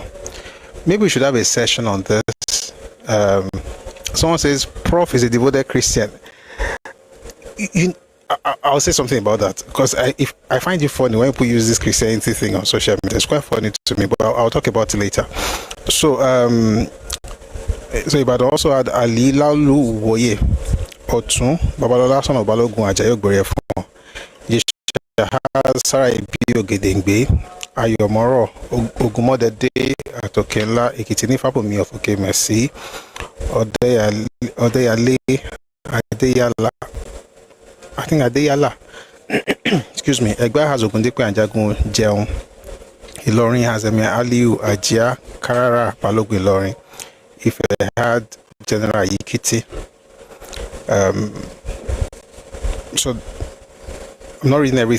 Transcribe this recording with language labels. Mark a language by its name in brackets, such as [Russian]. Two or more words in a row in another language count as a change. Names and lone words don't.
[English] Maybe we should have a session on this. Someone says, Prof is a devoted Christian. I'll say something about that, because I find it funny when people use this Christianity thing on social media. It's quite funny to me, but I'll talk about it later. So Ibadan also had Ali Lalu Woye Otun, Babalola son of Balogun Ajayi Ogboriefo, Yesha Sarah Ebi Ogedengbe, Ayomoro Ogumodede Atokenla Ekitini Fabomi of Okemesi Odeyale Adeyala. I think Adeyala. Excuse me. Egba has Ogundipe and Jagun Jeon. Ilorin has Emir Aliu Ajia Karara Balogun Ilorin. If they had General Yikiti. So I'm not reading everything.